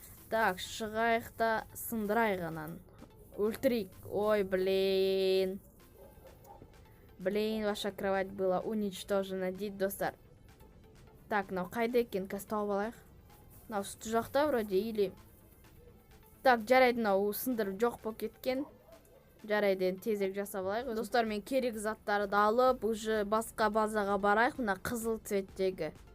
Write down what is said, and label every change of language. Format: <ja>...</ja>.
<kk>Так, шығайық та сындырайық анан. Өлтірейік. Ой, блин.</kk> <ru>Блин, ваша кровать была уничтожена,</ru> <kk>дейді, достар. Так, мынау қайда екен, қазір тауып алайық. Мынау сүті жақта</kk> <ru>вроде, или...</ru> <kk>Так, жарайды, мынау сындырып жоқ болып кеткен. Жарайды, тезірек жасап алайық. Достар, мен керек заттарды алып, уже басқа базаға барайық, мына қызыл цветтегі.</kk>